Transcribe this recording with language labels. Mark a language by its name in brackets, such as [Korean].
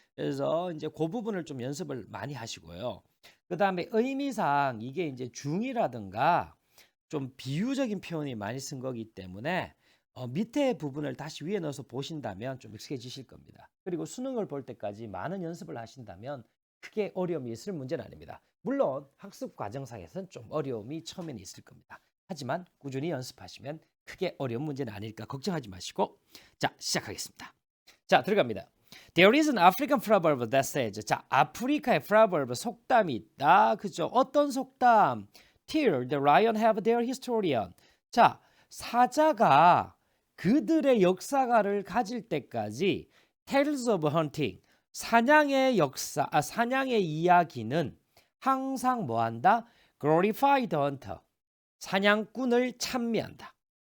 [Korean] 그래서 이제 그 부분을 좀 연습을 많이 하시고요. 그 다음에 의미상 이게 이제 중이라든가 좀 비유적인 표현이 많이 쓴 거기 때문에 밑에 부분을 다시 위에 넣어서 보신다면 좀 익숙해지실 겁니다. 그리고 수능을 볼 때까지 많은 연습을 하신다면 크게 어려움이 있을 문제는 아닙니다. 물론 학습 과정상에서는 좀 어려움이 처음에는 있을 겁니다. 하지만 꾸준히 연습하시면 크게 어려운 문제는 아닐까 걱정하지 마시고 자 시작하겠습니다. 자 들어갑니다. [English] There is an African proverb that says [Korean] 자 아프리카의 proverb 속담이 있다. 그죠? 어떤 속담? [English] Till the lion have their historian. [Korean] 자 사자가 그들의 역사가를 가질 때까지 [English] Tales of hunting [Korean] 사냥의 역사, 사냥의 이야기는 항상 뭐한다? [English] Glorify the hunter [Korean] 사냥꾼을 찬미한다.